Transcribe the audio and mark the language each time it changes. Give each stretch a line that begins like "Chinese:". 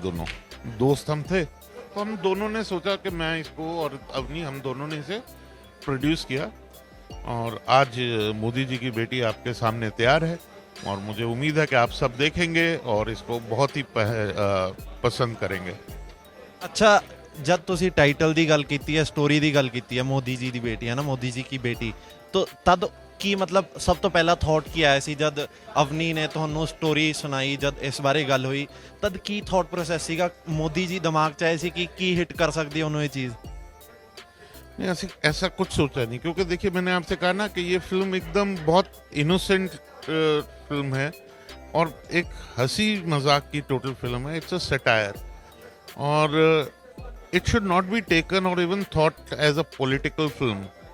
Hindi: दोनों दोस्त हम थे, तो हम दोनों ने सोचा कि मैं इसको और अवनी, हम दोनों ने इसे प्रोड्यूस किया। और आज मोदी जी की बेटी आपके सामने तैयार है, और मुझे उम्मीद है कि आप सब देखेंगे और इसको बहुत ही पसंद करेंगे।
Punjabi: ਅੱਛਾ, ਜਦ ਤੁਸੀਂ ਟਾਈਟਲ ਦੀ ਗੱਲ ਕੀਤੀ ਹੈ, ਸਟੋਰੀ ਦੀ ਗੱਲ ਕੀਤੀ ਹੈ, ਮੋਦੀ ਜੀ ਦੀ ਬੇਟੀ ਹੈ ਨਾ, ਮੋਦੀ ਜੀ ਕੀ ਬੇਟੀ, ਤਾਂ ਤਦ ਕੀ ਮਤਲਬ ਸਭ ਤੋਂ ਪਹਿਲਾ ਥਾਟ ਕੀ ਆਇਆ ਸੀ ਜਦ ਅਵਨੀ ਨੇ ਤੁਹਾਨੂੰ ਸਟੋਰੀ ਸੁਣਾਈ, ਜਦ ਇਸ ਬਾਰੇ ਗੱਲ ਹੋਈ, ਤਦ ਕੀ ਥਾਟ ਪ੍ਰੋਸੈਸ ਸੀਗਾ ਮੋਦੀ ਜੀ ਦਿਮਾਗ 'ਚ ਆਏ ਸੀ ਕਿ ਕੀ ਹਿੱਟ ਕਰ ਸਕਦੀ ਹੈ ਉਹਨੂੰ ਇਹ ਚੀਜ਼?
Hindi: नहीं, ऐसा कुछ सोचा नहीं, क्योंकि देखिए मैंने आपसे कहा ना कि ये फिल्म एकदम बहुत इनोसेंट फिल्म है और एक हंसी मजाक की टोटल फिल्म है।
English: It's a satire, और it should not be taken और even thought as a political film.